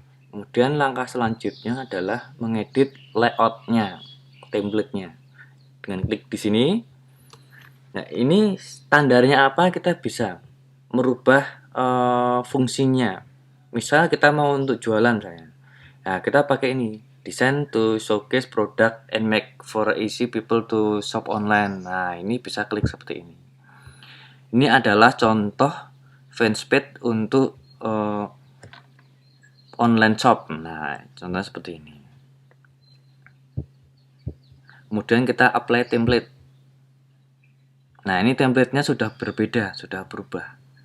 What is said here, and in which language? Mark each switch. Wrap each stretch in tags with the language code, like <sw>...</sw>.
<id>Kemudian langkah selanjutnya adalah mengedit layout-nya, template-nya. Dengan klik di sini. Nah, ini standarnya apa, kita bisa merubah fungsinya. Misal kita mau untuk jualan saya. Nah, kita pakai ini,</id> <en>design to showcase product and make for easy people to shop online.</en> <id>Nah, ini bisa klik seperti ini. Ini adalah contoh fanspage untuk online shop. Nah, contohnya seperti ini. Kemudian kita apply template. Nah, ini template-nya sudah berbeda, sudah berubah.</id>